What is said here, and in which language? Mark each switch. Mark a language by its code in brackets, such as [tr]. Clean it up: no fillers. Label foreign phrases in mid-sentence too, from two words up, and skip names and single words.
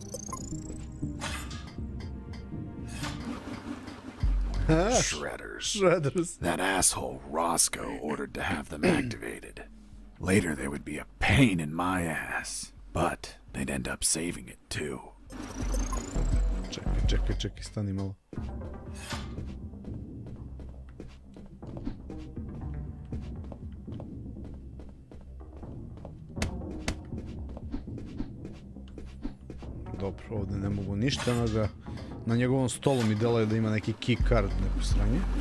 [en] Shredders. That asshole Roscoe ordered to have them activated. Later they would be a pain in my ass, but they'd end up saving it too. [sr] čekaj, stani malo. Dobro, ovdje ne mogu ništa, na njegovom stolu mi deluje da ima neki [en] key card, [sr] neko sranje.